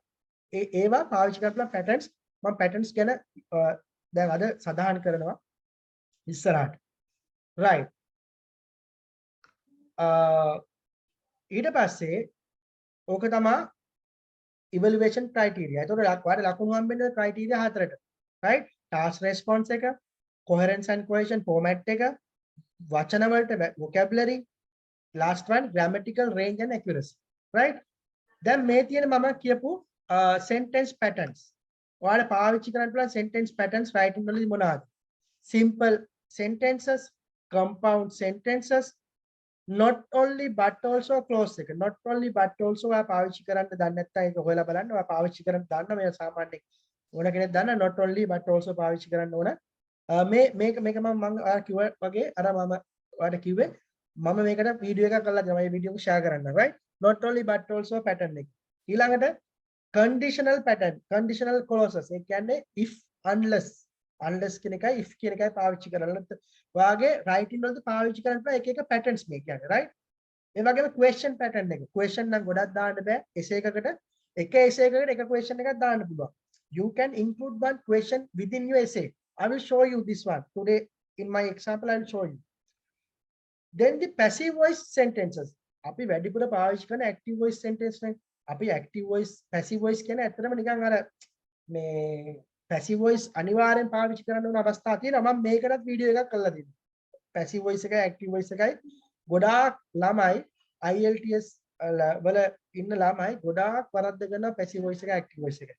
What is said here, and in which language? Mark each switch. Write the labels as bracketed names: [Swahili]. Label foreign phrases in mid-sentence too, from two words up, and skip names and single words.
[Sinhala] ඒවා පාවිච්චි කරලා patterns මම patterns ගැන දැන් අද සඳහන් කරනවා ඉස්සරහට. right? ඊට පස්සේ ඕක තමයි [English] evaluation criteria. [Sinhala] ඒතකොට ඔයාලට ලකුණු හම්බෙන්නේ criteria හතරට. right? [English] task response [Sinhala] එක, [English] coherence and cohesion format [Sinhala] එක, වචන වලට [English] vocabulary, last one grammatical range and accuracy. right? [Sinhala] දැන් මේ තියෙන මම කියපු [English] sentence patterns. [Sinhala] ඔයාලා පාවිච්චි කරන්න පුළුවන් [English] sentence patterns writing [Sinhala] වලදී මොනවාද? [English] simple sentences, compound sentences, not only but also clause එක. not only but also [Sinhala] ඔයා පාවිච්චි කරන්න දන්නේ නැත්නම් ඒක හොයලා බලන්න. ඔයා පාවිච්චි කරන්න දන්න මේ සාමාන්‍යයෙන් ඕන කෙනෙක් දන්න [English] not only but also [Sinhala] පාවිච්චි කරන්න ඕන. මේක මම ඔයා කිව්වා වගේ අර මම ඔයාලට කිව්වේ මම මේකට වීඩියෝ එකක් කරලා දෙනවා. මේ වීඩියෝ එක share කරන්න. [English] right? not only but also pattern [Sinhala] එක. ඊළඟට [English] conditional pattern, conditional clauses. [Sinhala] ඒ කියන්නේ if, unless කියන එකයි if කියන එකයි පාවිච්චි කරලා ඔයාගේ writing වලදී පාවිච්චි කරන්න පුළුවන් එක එක patterns මේ කියන්නේ. right? ඒ වගේම [English] question pattern [Sinhala] එක. question නම් ගොඩක් දාන්න බෑ. essay එකකට එක essay එකකට එක question එකක් දාන්න පුළුවන්. [English] you can include one question within your essay. I will show you this one today in my example. I will show you. Then the passive voice sentences. [Sinhala] අපි වැඩිපුර පාවිච්චි කරන [English] active voice sentence [Sinhala] නේ. අපි [English] active voice passive voice [Sinhala] කියන්නේ ඇත්තටම නිකන් අර මේ [English] passive voice [Sinhala] අනිවාර්යෙන් පාවිච්චි කරන්න ඕන අවස්ථා තියෙනවා. මම මේකටත් වීඩියෝ එකක් කරලා තියෙනවා. [English] passive voice [Sinhala] එකයි [English] active voice [Sinhala] එකයි ගොඩාක් ළමයි IELTS වල ඉන්න ළමයි ගොඩාක් වරද්ද ගන්නවා [English] passive voice [Sinhala] එක [English] active voice [Sinhala] එක.